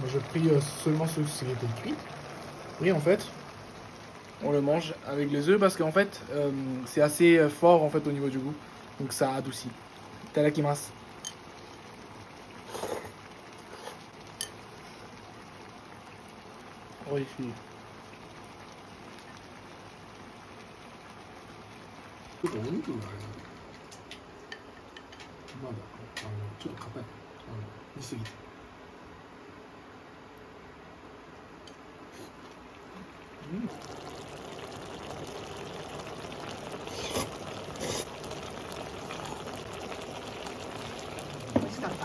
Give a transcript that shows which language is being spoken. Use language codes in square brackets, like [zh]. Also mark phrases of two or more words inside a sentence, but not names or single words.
[fr] Moi, j'ai pris seulement ceux qui étaient cuits. Et en fait, on le mange avec les œufs parce qu'en fait, c'est assez fort en fait au niveau du goût. Donc ça adoucit. Itadakimasu. Oui, je suis. [ja] ちょっとお肉があれまだちょっと硬い煮すぎて美味しかった。